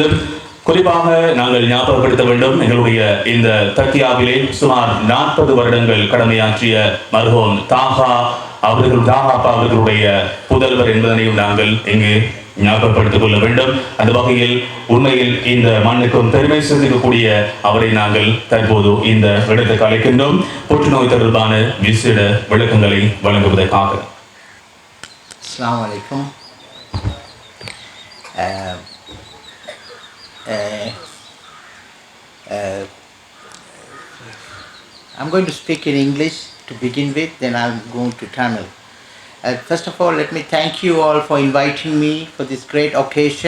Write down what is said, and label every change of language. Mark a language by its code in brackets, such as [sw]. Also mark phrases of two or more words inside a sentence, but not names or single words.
[ta] குறிப்பாக நாங்கள் ஞாபகப்படுத்த வேண்டும், எங்களுடைய இந்த தக்கியாவிலே சுமார் 40 வருடங்கள் கடமையாற்றிய மர்ஹூம் தாஹா அவர்களுடைய புதல்வர் என்பதனையும் நாங்கள் இங்கு ஞாபகப்படுத்திக் கொள்ள வேண்டும். அந்த வகையில் உண்மையில் இந்த மண்ணுக்கும் பெருமை சேர்க்கக்கூடிய அவரை நாங்கள் தற்போது இந்த இடத்துக்கு அழைக்கின்றோம் புற்றுநோய் தொடர்பான விசேட விளக்கங்களை வழங்குவதற்காக. [ar] السلام عليكم. [en] I'm going to speak in English to begin with, then I'm going to Tamil. First of all, let me thank you all for inviting me for this great occasion.